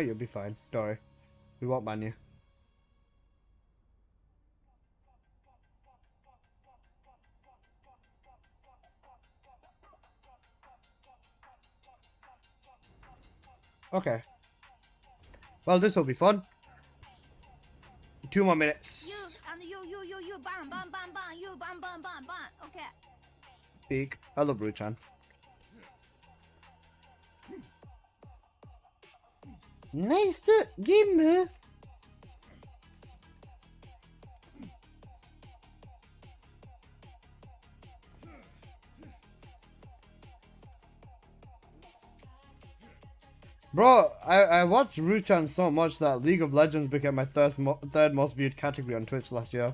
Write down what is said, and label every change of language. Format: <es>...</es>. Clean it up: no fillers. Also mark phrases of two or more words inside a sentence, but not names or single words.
<en>You'll be fine. Don't worry. We won't ban you. Okay. Well, this will be fun. 2 more minutes. bam bam bam bam, you bam bam bam bam. Okay. Speak. I love Ruchan. Nice game. Bro, I watched Ruchan so much that League of Legends became my third most viewed category on Twitch last year.</en>